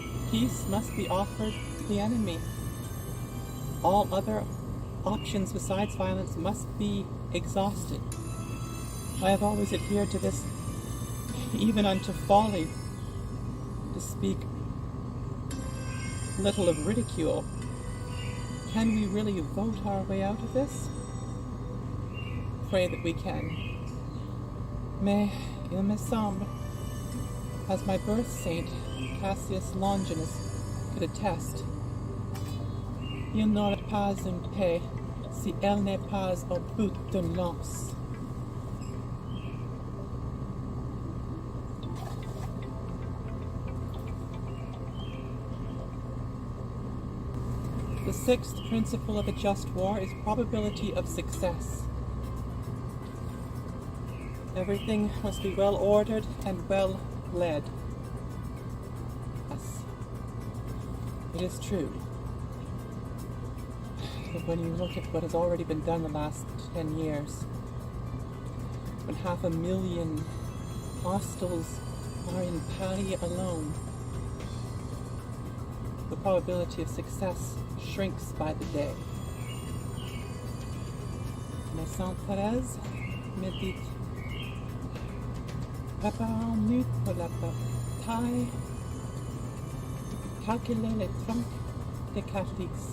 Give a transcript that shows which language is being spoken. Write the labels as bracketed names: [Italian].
[English] Peace must be offered the enemy. All other options besides violence must be exhausted. I have always adhered to this, even unto folly, to speak little of ridicule. Can we really vote our way out of this? Pray that we can. [French] Mais il me semble, [English] as my birth saint, Cassius Longinus, could attest, [French] il n'aurait pas une paix si elle n'est pas au bout d'une lance. [English] The sixth principle of a just war is probability of success. Everything must be well ordered and well led. Yes, it is true. But when you look at what has already been done the last 10 years, when 500,000 hostiles are in Paris alone, the probability of success shrinks by the day. [French] Mais Sainte Thérèse me dit, préparons-nous pour la bataille, calculez les troncs des catholiques.